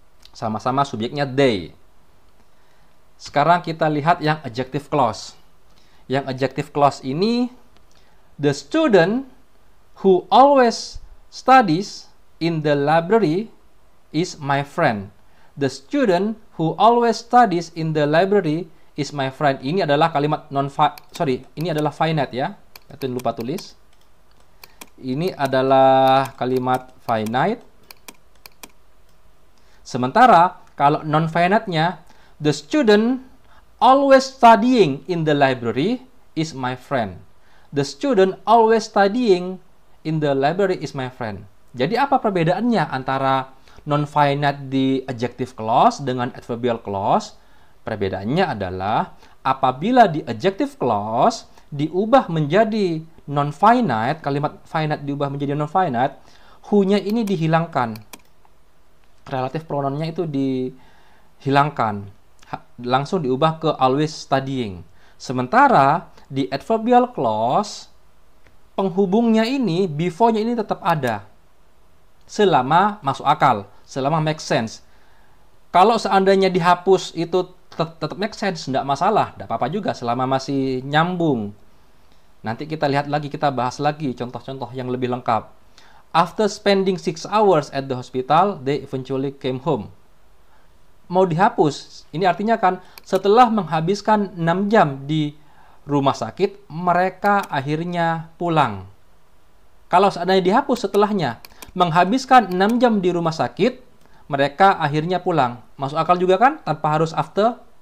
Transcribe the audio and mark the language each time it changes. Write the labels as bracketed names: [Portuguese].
[Indonesian] Sama-sama subjeknya they. Sekarang kita lihat yang adjective clause. Yang adjective clause ini, [English] the student who always studies in the library is my friend. The student who always studies in the library is my friend. [Indonesian] Ini adalah kalimat ini adalah finite ya. Itu lupa tulis. Ini adalah kalimat finite. Sementara kalau non-finite-nya, [English] the student always studying in the library is my friend. The student always studying in the library is my friend. [Indonesian] Jadi apa perbedaannya antara Non-finite di adjective clause dengan adverbial clause, perbedaannya adalah apabila di adjective clause diubah menjadi non-finite, kalimat finite diubah menjadi non-finite, who-nya ini dihilangkan. Relative pronoun-nya itu dihilangkan. Langsung diubah ke [English] always studying. [Indonesian] Sementara di adverbial clause, penghubungnya ini, before-nya ini tetap ada. Selama masuk akal, selama [English] make sense. [Indonesian] Kalau seandainya dihapus itu tetap [English] make sense, [Indonesian] tidak masalah, tidak apa-apa juga selama masih nyambung. Nanti kita lihat lagi, kita bahas lagi contoh-contoh yang lebih lengkap. [English] After spending 6 hours at the hospital, they eventually came home. [Indonesian] Mau dihapus, ini artinya kan setelah menghabiskan 6 jam di rumah sakit, mereka akhirnya pulang. Kalau seandainya dihapus setelahnya, menghabiskan 6 jam di rumah sakit, mereka akhirnya pulang. Masuk akal juga kan? Tanpa harus after.